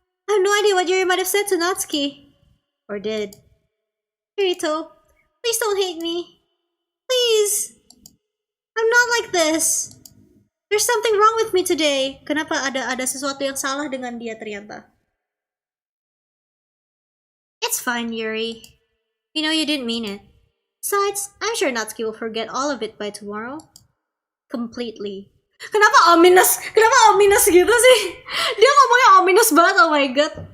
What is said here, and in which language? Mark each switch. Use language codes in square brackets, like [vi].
[en] I have no idea what Yuri might have said to Natsuki. Or did. Kirito, please don't hate me. Please. I'm not like this. There's something wrong with me today. [id] Kenapa ada sesuatu yang salah dengan dia ternyata? [en] It's fine, Yuri. You know you didn't mean it. Besides, I'm sure Natsuki will forget all of it by tomorrow. Completely. [id] Kenapa ominous gitu sih? Dia ngomongnya ominous banget, [en] oh my god.